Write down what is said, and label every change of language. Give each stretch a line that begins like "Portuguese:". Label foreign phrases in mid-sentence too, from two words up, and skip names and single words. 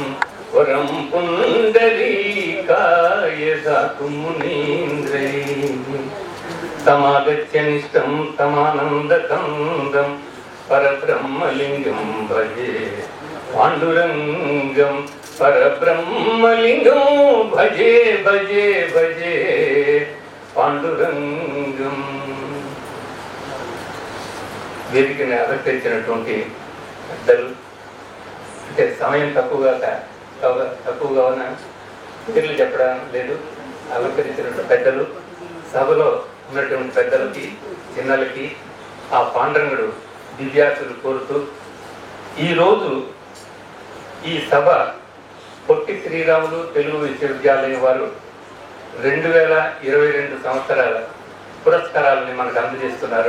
Sanskrit: वरं पुण्डरीकाय दातु मुनीन्द्रै तमागत्यनिष्टं तमानन्दकन्दं परब्रह्मलिङ्गं भजे पाण्डुरङ्गं परब्रह्मलिङ्गं भजे भजे भजे पाण्डुरङ्गम्
Telugu: వేదికని అలంకరించినటువంటి పెద్దలు, అంటే సమయం తక్కువగా ఉన్న పేర్లు చెప్పడం లేదు, అలంకరించినటువంటి పెద్దలు, సభలో ఉన్నటువంటి పెద్దలకి చిన్నలకి ఆ పాండురంగుడు దివ్యాసులు కోరుతూ ఈరోజు ఈ సభ పొట్టి శ్రీరాములు తెలుగు విశ్వవిద్యాలయం వారు 2022 సంవత్సరాల పురస్కారాలని మనకు అందజేస్తున్నారు.